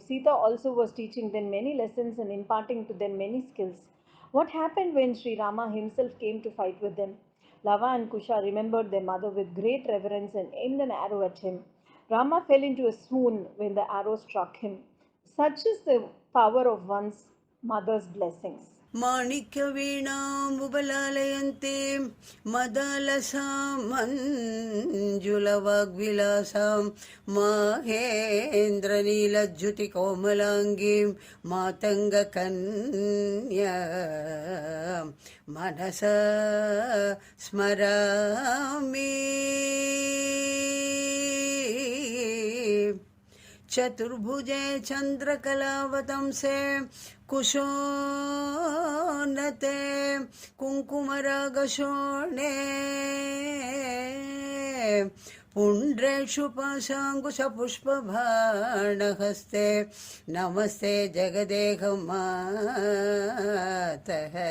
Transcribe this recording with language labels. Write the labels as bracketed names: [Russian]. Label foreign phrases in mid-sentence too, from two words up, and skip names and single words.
[English] Sita also was teaching them many lessons and imparting to them many skills. What happened when Sri Rama himself came to fight with them? Lava and Kusha remembered their mother with great reverence and aimed an arrow at him. Rama fell into a swoon when the arrow struck him. Such is the power of one's mother's blessings. [Sanskrit] ಮಾಣಿಕ್ಯ ವೀಣಾಂಬುಬಲಾಲಯಂತೆ ಮದಲಸಾಂ ಮಂಜುಲವಾಗ್ವಿಲಾಸಾಂ ಮಹೇಂದ್ರ ನೀಲಜ್ಯುತಿ ಕೋಮಲಾಂಗೀಂ ಮಾತಂಗ ಕನ್ಯಾ ಮನಸ ಸ್ಮರಾಮಿ. चतुर्भुजे चंद्रकलावतंसे कुशोन्नते कुङ्कुमरागशोणे पुण्ड्रेषु पाशाङ्कुशपुष्पबाणहस्ते नमस्ते जगदेह मातः.